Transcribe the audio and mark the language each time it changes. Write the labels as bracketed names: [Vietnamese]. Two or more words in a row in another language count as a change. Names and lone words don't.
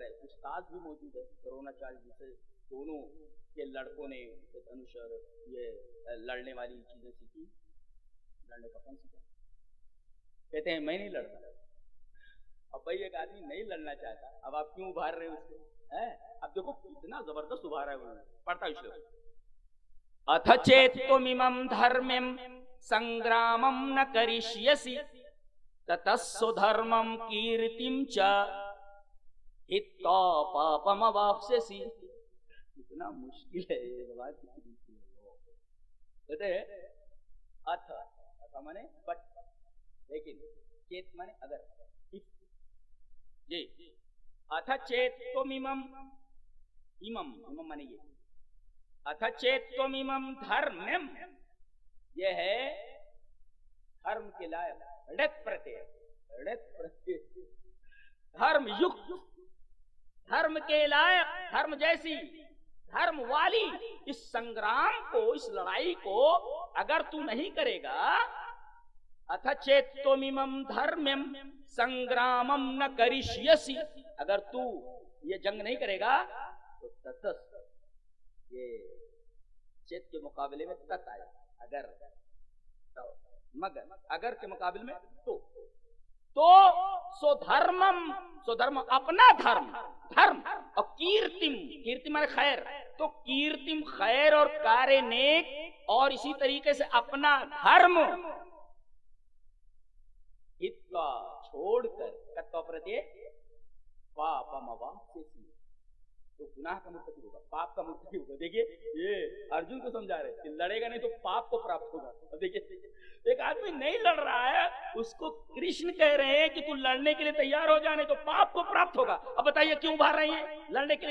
[Urdu] استاد بھی موجود ہے، دروناچاریہ جی سے دونوں کے لڑکوں نے دھنوش اور یہ لڑنے والی چیزیں سیکھی، لڑنے کا فن سیکھا. کہتے ہیں میں نہیں لڑتا. اب بھائی ایک آدمی نہیں لڑنا چاہتا، اب آپ کیوں ابھار رہے ہیں اس کو؟ اب دیکھو کتنا زبردست ابھارا ہے انہوں نے. [Sanskrit] پڑھتا اس لیے अथ चेत्त्वम् धर्म्यम् संग्रामम् न करिष्यसि ततः स्वधर्मम् कीर्तिम् च हित्वा पापम् अवाप्स्यसि. [Urdu] اتنا مشکل ہے یہ بات. کہتے ہیں اتھ مانے بٹ، لیکن چیت مانے اگر. جی [Sanskrit] अथ चेत्त्वम्, [Urdu] امم مانے یہ. [Sanskrit] अथ चेत्त्वम् धर्म्यम्, [Urdu] یہ ہے دھرم کے لائق ڑت پرتیہ، دھرم یکت، دھرم کے لائق، دھرم جیسی، دھرم والی اس سنگرام کو، اس لڑائی کو اگر تو نہیں کرے گا، [Sanskrit] अथ चेत्त्वम् धर्म्यम् संग्रामम् न करिष्यसि, [Urdu] اگر تو یہ جنگ نہیں کرے گا تو تتس، یہ چیت کے مقابلے میں تت آیا، اگر، مگر، اگر کے مقابل میں تو سو دھرمم، سو دھرم اپنا دھرم، دھرم اور کیرتم، کیرتم مانے خیر، تو کیرتم خیر اور کار نیک، اور اسی طریقے سے اپنا دھرم اتوا چھوڑ کر، [Sanskrit] कित्वा प्रते पापम् अवाप्स्यसि, [Urdu] تو گناہ کا مرتکب ہوگا، پاپ کا مرتکب ہوگا. دیکھیے یہ ارجن کو سمجھا رہے کہ لڑے گا نہیں تو پاپ کو پراپت ہوگا. دیکھیے ایک آدمی نہیں لڑ رہا ہے، اس کو کرشن کہہ رہے ہیں کہ تو لڑنے کے لیے تیار ہو جانے تو پاپ کو پراپت ہوگا. اب بتائیے کیوں ابھار رہے ہیں لڑنے کے لیے؟